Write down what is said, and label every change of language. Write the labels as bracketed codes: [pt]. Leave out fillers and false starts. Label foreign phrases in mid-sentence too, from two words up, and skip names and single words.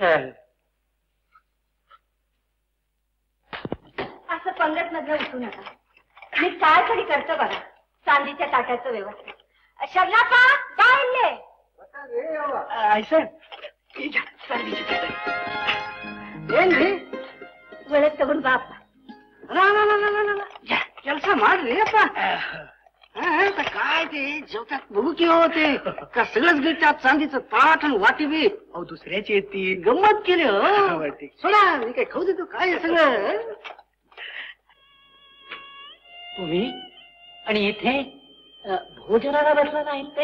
[mr] असं पंगत मधलं उठू नका. मी काय तरी करतो बघा चांदीच्या ताटाचं व्यवस्थित. शर्लापा बाहेरले वळत तगून बाप [kn] ಕೆಲಸ ಮಾಡ್ರಿ ಅಪ್ಪ. [mr] काय ते जेवतात बघू की होते का सगळंच गिळतात चांदीचं ताट आणि वाटी बी. अहो दुसऱ्याची येते गंमत केली हो. सोडा मी काय खाऊ देतो काय सगळं. तुम्ही आणि इथे भोजनाला बसला नाही ते?